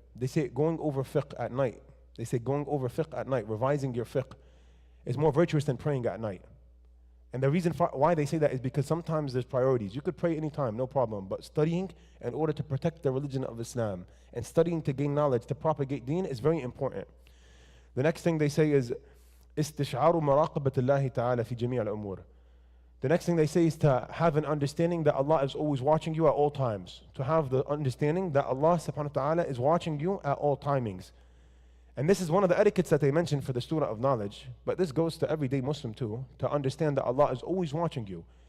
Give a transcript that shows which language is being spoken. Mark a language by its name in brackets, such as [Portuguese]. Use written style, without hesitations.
[English] They say going over fiqh at night. They say going over fiqh at night, revising your fiqh, is more virtuous than praying at night. And the reason why they say that is because sometimes there's priorities. You could pray anytime, no problem. But studying in order to protect the religion of Islam and studying to gain knowledge, to propagate deen is very important. The next thing they say is [Arabic] استشعار مراقبة الله تعالى في جميع الأمور. [English] The next thing they say is to have an understanding that Allah is always watching you at all times. To have the understanding that Allah subhanahu wa ta'ala is watching you at all timings. And this is one of the etiquettes that they mention for the student of knowledge, but this goes to everyday Muslim too, to understand that Allah is always watching you.